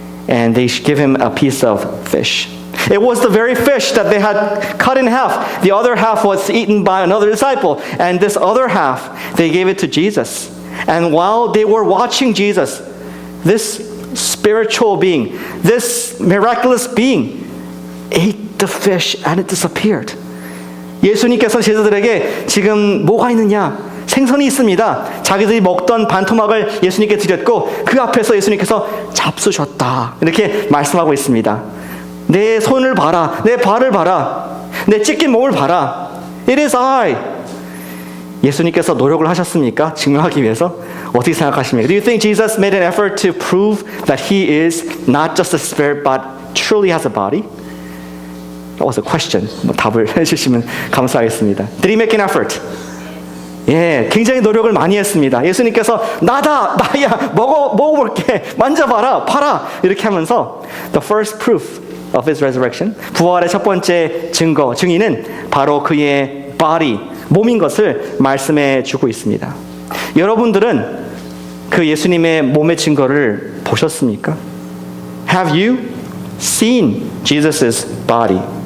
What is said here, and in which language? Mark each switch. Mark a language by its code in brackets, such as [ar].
[en] And they give him a piece of fish. It was the very fish that they had cut in half. The other half was eaten by another disciple. And this other half, they gave it to Jesus. And while they were watching Jesus, this spiritual being, this miraculous being, ate the fish and it disappeared. [ko] 예수님께서 제자들에게 지금 뭐가 있느냐? 생선이 있습니다. 자기들이 먹던 반토막을 예수님께 드렸고 그 앞에서 예수님께서 잡수셨다. 이렇게 말씀하고 있습니다. 내 손을 봐라. 내 발을 봐라. 내 찢긴 몸을 봐라. [en] It is I. [ko] 예수님께서 노력을 하셨습니까? 증명하기 위해서? 어떻게 생각하십니까? [en] Do you think Jesus made an effort to prove that he is not just a spirit but truly has a body? That was a question. [ko] 답을 해주시면 감사하겠습니다. [en] Did he make an effort? [ko] 예, 굉장히 노력을 많이 했습니다. 예수님께서 나다, 나야, 먹어볼게, 만져봐라, 봐라 이렇게 하면서 [en] the first proof of his resurrection, [ko] 부활의 첫 번째 증인은 바로 그의 body, 몸인 것을 말씀해 주고 있습니다. 여러분들은 그 예수님의 몸의 증거를 보셨습니까? [en] Have you seen Jesus' body?